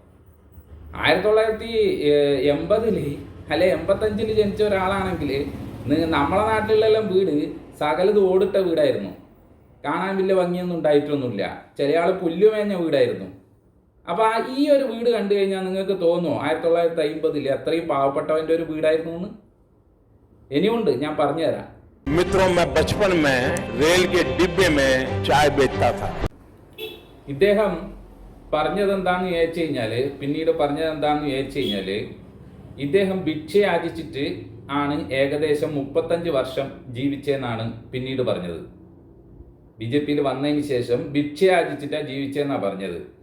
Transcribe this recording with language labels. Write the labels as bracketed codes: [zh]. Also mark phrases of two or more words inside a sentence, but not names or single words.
[ml] 1980 അല്ലെ 85 ജനിച്ച ഒരാളാണെങ്കിൽ നമ്മളെ നാട്ടിലെല്ലാം വീട് സകലത് ഓടിട്ട വീടായിരുന്നു, കാണാൻ വലിയ ഭംഗിയൊന്നും ഉണ്ടായിട്ടൊന്നുമില്ല. ചില ആൾ പുല്ലുമേഞ്ഞ വീടായിരുന്നു. അപ്പോൾ ഈ ഒരു വീട് കണ്ടു കഴിഞ്ഞാൽ നിങ്ങൾക്ക് തോന്നുമോ 1950 അത്രയും പാവപ്പെട്ടവൻ്റെ ഒരു വീടായിരുന്നു എന്ന്? ഇനിയുണ്ട്, ഞാൻ പറഞ്ഞുതരാം. [hi] मित्रों, मैं बचपन में रेल के डिब्बे में चाय बेचता था। [ml] ഇദ്ദേഹം പറഞ്ഞതെന്താണെന്ന് ചോദിച്ചു കഴിഞ്ഞാൽ, പിന്നീട് പറഞ്ഞതെന്താണെന്ന് ചോദിച്ചു കഴിഞ്ഞാൽ, ഇദ്ദേഹം ഭിക്ഷ യാചിച്ചിട്ട് ആണ് ഏകദേശം 35 വർഷം ജീവിച്ചതെന്നാണ് പിന്നീട് പറഞ്ഞത്. BJPയിൽ വന്നതിന് ശേഷം ഭിക്ഷ യാചിച്ചിട്ടാണ് ജീവിച്ചതെന്നാണ് പറഞ്ഞത്.